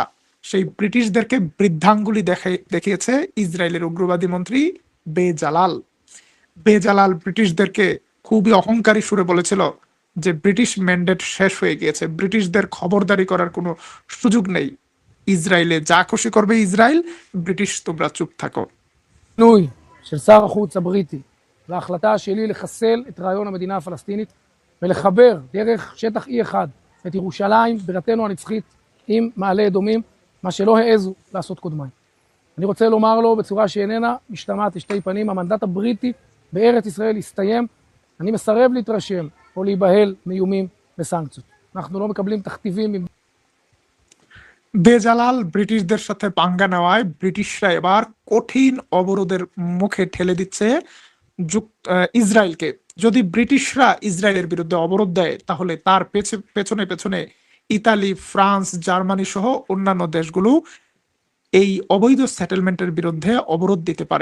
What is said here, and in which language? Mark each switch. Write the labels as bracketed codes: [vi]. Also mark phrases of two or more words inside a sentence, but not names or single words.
[bn] সেই ব্রিটিশদেরকে বৃদ্ধাঙ্গুলি দেখিয়েছে ইসরায়েলের উগ্রবাদী মন্ত্রী বেজালাল ব্রিটিশদেরকে খুবই অহংকারী সুরে বলেছিল যে ব্রিটিশ ম্যান্ডেট শেষ হয়ে গিয়েছে, ব্রিটিশদের খবরদারি করার কোনো সুযোগ নেই, ইসরায়েলে যা খুশি করবে ইসরায়েল, ব্রিটিশ তোমরা চুপ থাকো। [he] השינוי של שר החוץ הבריטי וההחלטה שלי לחסל את רעיון המדינה הפלסטינית ולחבר דרך שטח E1 את ירושלים, בירתנו הנצחית, עם מעלה אדומים, מה שלא העזו לעשות קודמיי. אני רוצה לומר לו בצורה שאיננה משתמעת לשתי פנים, המנדט הבריטי בארץ ישראל הסתיים. אני מסרב להתרשם או להיבהל מאיומים וסנקציות. אנחנו לא מקבלים תכתיבים. [bn] বেজালাল ব্রিটিশদের সাথে পাঙ্গা নেওয়ায় ব্রিটিশরা এবার কঠিন অবরোধের মুখে ঠেলে দিচ্ছে ইসরায়েলকে। যদি ব্রিটিশরা ইসরায়েলের বিরুদ্ধে অবরোধ দেয়, তাহলে তার পেছনে পেছনে ইতালি, ফ্রান্স, জার্মানি সহ অন্যান্য দেশগুলো এই অবৈধ সেটেলমেন্টের বিরুদ্ধে অবরোধ দিতে পারে।